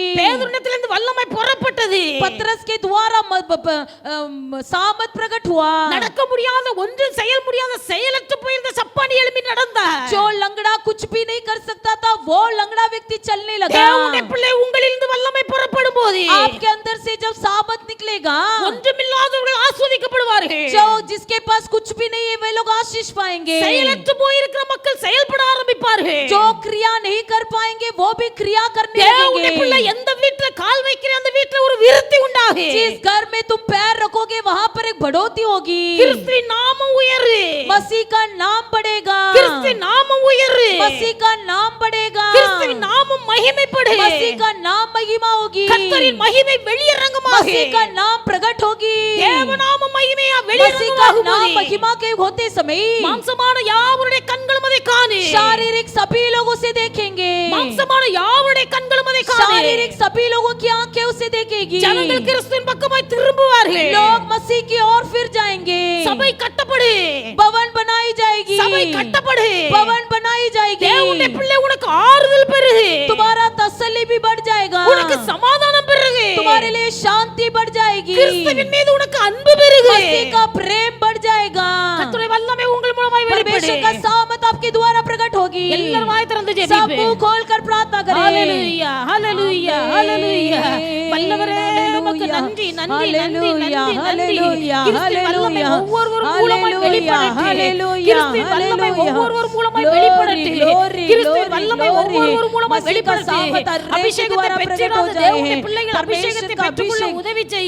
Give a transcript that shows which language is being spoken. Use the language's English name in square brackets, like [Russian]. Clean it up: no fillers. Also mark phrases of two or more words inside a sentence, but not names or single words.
[Tamil] பேதுருவிடத்திலிருந்து வல்லமை புறப்பட்டது. [Hindi] पतरस के द्वारा सामर्थ प्रकट हुआ। [Tamil] நடக்க முடியாத ஒன்று செயல் முடியாத செயலற்று போயிருந்த சப்பானி எழும்பி நடந்தார். [Hindi] जो लंगड़ा कुछ भी नहीं कर सकता था वो लंगड़ा व्यक्ति चलने लगा। [Tamil] தேவனுடைய பிள்ளை உங்களிலிருந்து வல்லமை புறப்படும் போது [Hindi] आपके अंदर से जब सामर्थ निकलेगा [Tamil] ஒன்றுமில்லாதவர்கள் ஆசீர்வதிக்கப்படுவார்கள். [Hindi] जो जिसके पास कुछ भी नहीं है वे लोग आशीष पाएंगे। [Tamil] செயலற்று போயிருக்கிற மக்கள் செயல்பட ஆரம்பிப்பார்கள். [Hindi] जो क्रिया नहीं कर पाएंगे वो भी क्रिया करने [Tamil] தேவனுடைய பிள்ளை [Hindi] लगेंगे। [Tamil] எந்த வீட்ல கால் வைக்கிற அந்த வீட்ல ஒரு விருத்தி உண்டாகும். [Hindi] जिस घर में तुम पैर रखोगे वहां पर एक बढ़ोतरी होगी। [Tamil] கிறிஸ்துவின் நாமம் உயரு. [Hindi] मसीह का नाम बढ़ेगा। [Tamil] கிறிஸ்துவின் நாமம் உயரு. [Hindi] मसीह का नाम बढ़ेगा। [Tamil] கிறிஸ்துவின் நாமம் மகிமைப்படும். [Hindi] मसीह का नाम महिमा होगी। [Tamil] கர்த்தரின் மகிமை வெளியரங்கமாக [Hindi] मसीह का नाम प्रकट होगी। [Tamil] தேவநாம மகிமையா [Hindi] मसीह का [Tamil] வெளியரங்கமாக [Hindi] नाम महिमा के होते समय [Tamil] மாம்சமான யாவருடைய கண்களும் அதை காணு. [Hindi] शारीरिक सभी लोगों से देखेंगे। [Tamil] மாம்சமான யாவருடைய கண்களும் அதை காணு. [Hindi] शारीरिक सभी लोगों की आंखें उसे देखेगी। [Tamil] ஜனங்கள் கிறிஸ்துவின் பக்கமாய் திரும்புவார்கள். [Hindi] लोग मसीह की ओर फिर जाएंगे। [Tamil] சபை கட்டப்படு. [Hindi] भवन बनाई जाएगी। [Tamil] சபை கட்டப்படு. [Hindi] भवन बनाई जाएगी। [Tamil] தேவனுடைய பிள்ளை உனக்கு ஆறுதல் பெருகு. [Hindi] तुम्हारा तसल्ली भी बढ़ जाएगा। [Tamil] உனக்கு சமாதானம் பெருகு. [Hindi] तुम्हारे लिए शांति बढ़ जाएगी। [Tamil] கிறிஸ்துவின் மீது உனக்கு அன்பு பெருகு. [Hindi] मसीह का प्रेम बढ़ जाएगा। [Tamil] கர்த்தருடைய வல்லமை உங்கள் மூலமாய் [Hindi] परमेश्वर का [Tamil] வெளிப்படும். [Hindi] सामर्थ आपके द्वारा प्रकट होगी। [Tamil] எல்லாரும் வாய் திறந்து [Hindi] सब [Tamil] ஜெபிப்போம். [Hindi] मुंह खोलकर प्रार्थना करें। [Tamil] ஹalleluya ஹalleluya ஹalleluya. வல்லவரே உமக்கு நன்றி நன்றி நன்றி நன்றி நன்றி. கிறிஸ்துவின் வல்லமை ஒவ்வொருவர் மூலமாய் வெளிப்படட்டும். கிறிஸ்துவின் வல்லமை ஒவ்வொருவர் மூலமாய் வெளிப்படட்டும். கிறிஸ்துவின் வல்லமை ஒவ்வொருவர் மூலமாய் வெளிப்படட்டும். அபிஷேகத்தை பெற்றிராத தேவனுடைய பிள்ளைகள் அபிஷேகத்தை பெற்றுக்கொள்ள உதவி செய்ய.